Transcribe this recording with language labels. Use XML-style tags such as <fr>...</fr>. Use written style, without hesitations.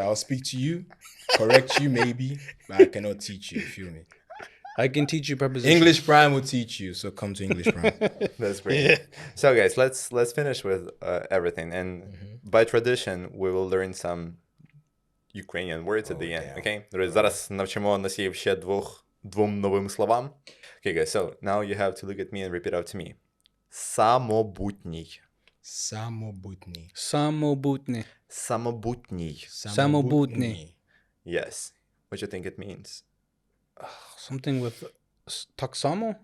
<en>I'll speak to you, correct you maybe, but I cannot teach you. You feel me? I can teach you prepositions. English Prime will teach you, so come to English Prime. That's great. So guys, let's finish with everything, and by tradition, we will learn some Ukrainian words at the end. damn. Okay?</en> <uk>Друзі, зараз навчимо носіїв ще двом новим словам.</uk> <en>Okay, guys, so now you have to look at me and repeat out to me.</en> <uk>Самобутній. Самобутний. Самобутний. Самобутній. Самобутний.</uk> <en>Yes. What do you think it means? Something with</en> <uk>так само?</uk>